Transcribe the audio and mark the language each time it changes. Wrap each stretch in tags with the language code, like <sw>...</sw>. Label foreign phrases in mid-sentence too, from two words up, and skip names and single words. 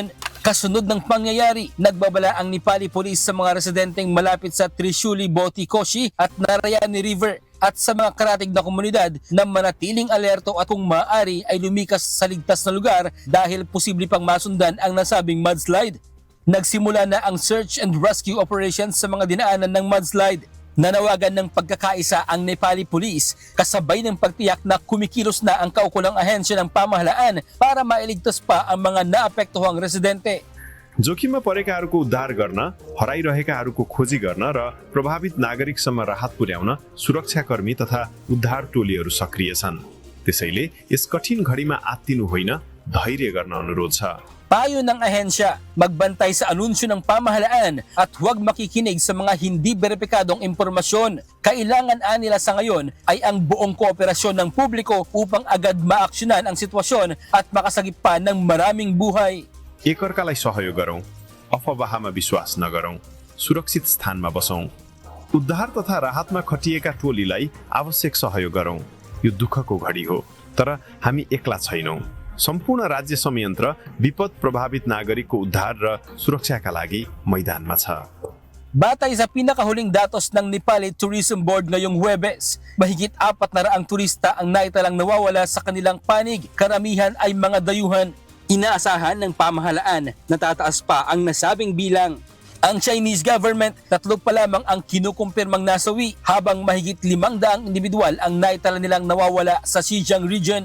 <tl>Kasunod ng pangyayari, nagbabala ang Nepali Police sa mga residenteng malapit sa Trishuli Boti-Koshi at Narayani River at sa mga karatig na komunidad na manatiling alerto at kung maaari ay lumikas sa ligtas na lugar dahil posible pang masundan ang nasabing mudslide. Nagsimula na ang</tl> <en>search and rescue operations</en> <tl>sa mga dinaanan ng mudslide. Nanawagan ng pagkakaisa ang Nepali Police kasabay ng pagtiyak na kumikilos na ang kaukulang ahensya ng pamahalaan para mailigtas pa ang mga naapektuhang residente.</tl> <ne>जोखिममा परेकाहरूको उद्धार गर्न, हराइरहेकाहरूको खोजी गर्न र प्रभावित नागरिकसम्म राहत पुर्याउन सुरक्षाकर्मी तथा उद्धार टोलीहरू सक्रिय छन्। त्यसैले यस कठिन घडीमा आत्तिनु होइन, धैर्य गर्न अनुरोध छ।</ne> <tl>Payo ng ahensya, magbantay sa anunsyo ng pamahalaan at huwag makikinig sa mga hindi beripikadong impormasyon. Kailangan nila sa ngayon ay ang buong kooperasyon ng publiko upang agad maaksyonan ang sitwasyon at makasagip pa ng maraming buhay.</tl> <ne>एकअर्कालाई सहयोग गरौँ, अफवाहमा विश्वास नगरौँ, सुरक्षित स्थानमा बसौँ, उद्धार तथा राहतमा खटिएका टोलीलाई आवश्यक सहयोग गरौँ। यो दुःखको घडी हो, तर हामी एक्ला छैनौँ। सम्पूर्ण राज्य संयन्त्र विपद प्रभावित नागरिकको उद्धार र सुरक्षाका लागि मैदानमा छ।</ne> <tl>Batay sa pinakahuling datos ng Nepali Tourism Board ngayong Huwebes, mahigit 400 turista ang naitalang nawawala sa kanilang panig. Karamihan ay mga dayuhan. Inaasahan ng pamahalaan na tataas pa ang nasabing bilang. Ang Chinese government, 3 pa lamang ang kinukumpirmang nasawi, habang mahigit 500 individual ang naitala nilang nawawala sa Xinjiang region.</tl>